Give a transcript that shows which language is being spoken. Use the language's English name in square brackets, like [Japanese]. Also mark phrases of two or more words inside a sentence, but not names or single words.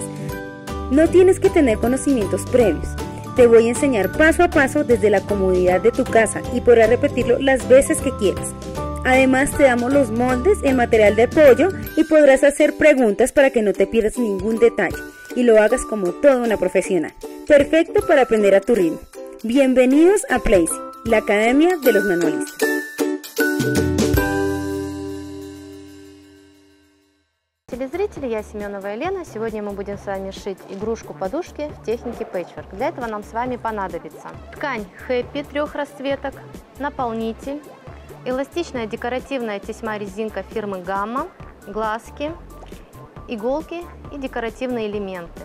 [Spanish] No tienes que tener conocimientos previos. Te voy a enseñar paso a paso desde la comodidad de tu casa y podrás repetirlo las veces que quieras. Además te damos los moldes en material de apoyo y podrás hacer preguntas para que no te pierdas ningún detalle y lo hagas como toda una profesional. Perfecto para aprender a tu ritmo. Bienvenidos a Placy, la academia de los manualistas. [Russian] Телезрители, я Семенова Елена. Сегодня мы будем с вами шить игрушку-подушки в технике patchwork. Для этого нам с вами понадобится ткань Happy 3 расцветок, наполнитель, эластичная декоративная тесьма-резинка фирмы Gamma, глазки, иголки и декоративные элементы.